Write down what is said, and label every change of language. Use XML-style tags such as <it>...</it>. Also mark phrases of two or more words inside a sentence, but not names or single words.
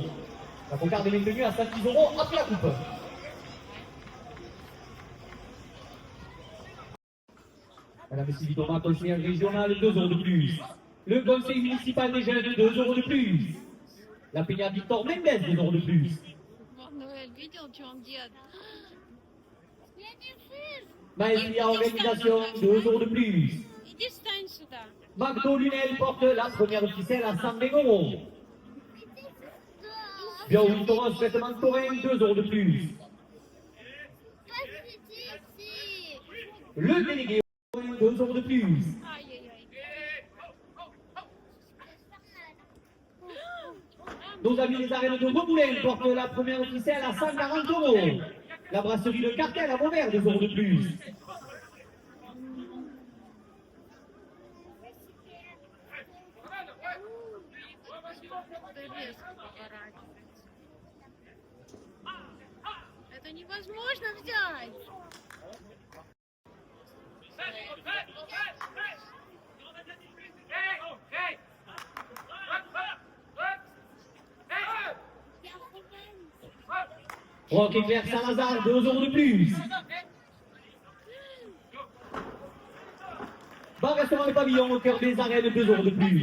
<fr>La cocarde est maintenue à 110 € après la coupe. Madame Sylvie Thomas, conseillère régionale, 2 € de plus. Le conseil municipal des jeunes, 2 € de plus. La Peña Victor Mendes, 2 € de plus. Noël,</fr> <ru>видел, что он делает?</ru> <fr>Maestria Organisation, 2 € de plus.</fr> <ru>Иди встань сюда.</ru> <fr>McDo Lunel porte la première ficelle à 120 €. Bienvenue Thomas, traitement de Torrent, 2 € de plus. Le délégué, 2 € de plus. Ай-яй-яй. Nos amis les arènes de Beaumoulin portent la première ficelle à 140 €. La brasserie Le Cartel à Vauvert, 2 € de plus.</fr> <ru>Это невозможно взять.</ru> <fr>Rock Éclair Saint-Lazare, 2 € de plus. Bar Restaurant Le Pavillon au cœur des arènes, 2 € de plus.</fr>